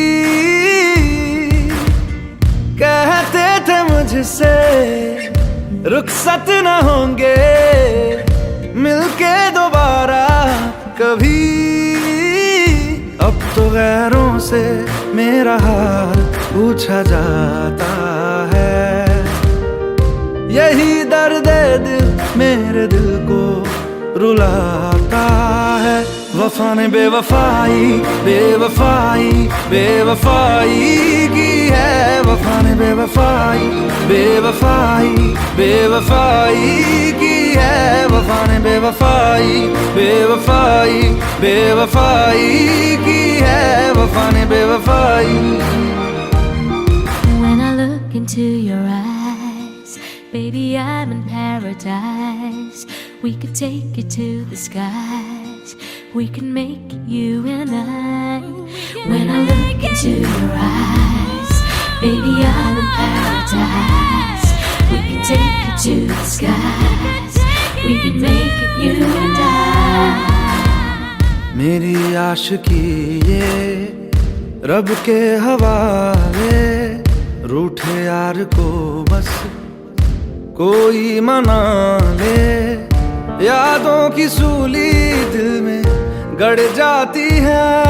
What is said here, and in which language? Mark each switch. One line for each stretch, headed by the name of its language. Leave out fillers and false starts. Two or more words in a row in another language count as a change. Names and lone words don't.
Hindi: कहते थे मुझसे रुखसत न होंगे मिलके दोबारा कभी अब तो गैरों से मेरा हाल पूछा जाता है यही दर्द दिल मेरे दिल को रुलाता है वफा ने बेवफाई बेवफाई बेवफाई की है वफा ने बेवफाई बेवफाई बेवफाई की है वफा ने बेवफाई बेवफाई बेवफाई की है वफा ने बेवफाई
English: When I look into your eyes, baby, I'm in paradise. We could take it to the skies. We can make it you and I. When I look into your eyes, baby, I'm in paradise. We can take it to the skies. We can make it you and I.
Hindi: मेरी आशिकी ये रब के हवाले रूठे यार को बस कोई मना ले यादों की सूली दिल में गड़ जाती है।